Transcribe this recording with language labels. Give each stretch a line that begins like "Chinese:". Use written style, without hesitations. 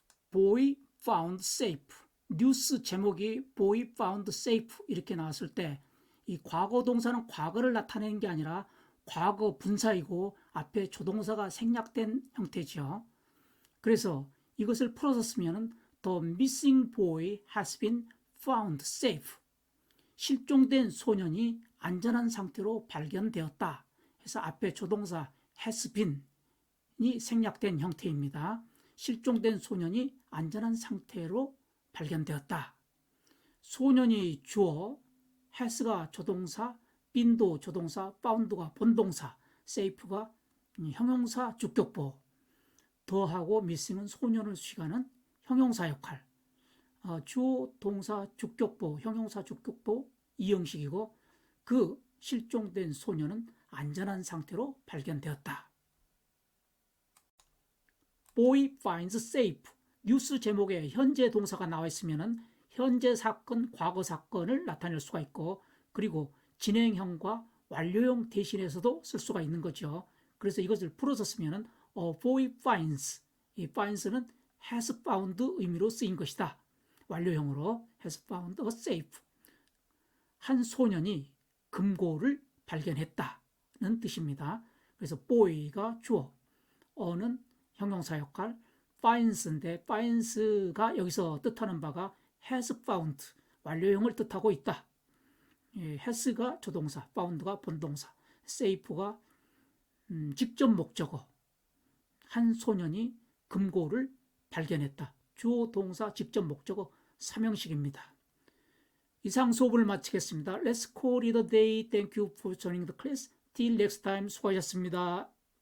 English: Boy found safe.
Korean: 뉴스 제목이
English: Boy found safe
Korean: 이렇게 나왔을 때 이 과거 동사는 과거를 나타내는 게 아니라 과거 분사이고 앞에 조동사가 생략된 형태죠. 그래서 이것을 풀어서 쓰면은
English: The missing boy has been found safe.
Korean: 실종된 소년이 안전한 상태로 발견되었다. 그래서 앞에 조동사
English: has been
Korean: 이 생략된 형태입니다. 실종된 소년이 안전한 상태로 발견되었다. 소년이 주어, has가 조동사, been도 조동사, found가 본동사, safe가 형용사 주격보, 더하고 missing은 소년을 수식하는 형용사 역할. 주어, 동사, 주격보, 형용사 주격보 이형식이고 그 실종된 소년은 안전한 상태로 발견되었다.
English: Boy finds safe.
Korean: 뉴스 제목에 현재 동사가 나와 있으면 현재 사건, 과거 사건을 나타낼 수가 있고 그리고 진행형과 완료형 대신해서도 쓸 수가 있는 거죠. 그래서 이것을 풀어서 쓰면
English: a boy finds.
Korean: 이 finds는
English: has found
Korean: 의미로 쓰인 것이다. 완료형으로
English: has found a safe.
Korean: 한 소년이 금고를 발견했다는 뜻입니다. 그래서 boy가 주어, a는 형용사 역할, finds인데 finds가 여기서 뜻하는 바가
English: has found,
Korean: 완료형을 뜻하고 있다. has가 조동사, found가 본동사, safe가 직접 목적어. 한 소년이 금고를 발견했다. 주어, 동사, 직접 목적어 삼형식입니다. 이상 수업을 마치겠습니다.
English: Let's call it a day. Thank you for joining the class. Till next time.
Korean: 수고하셨습니다.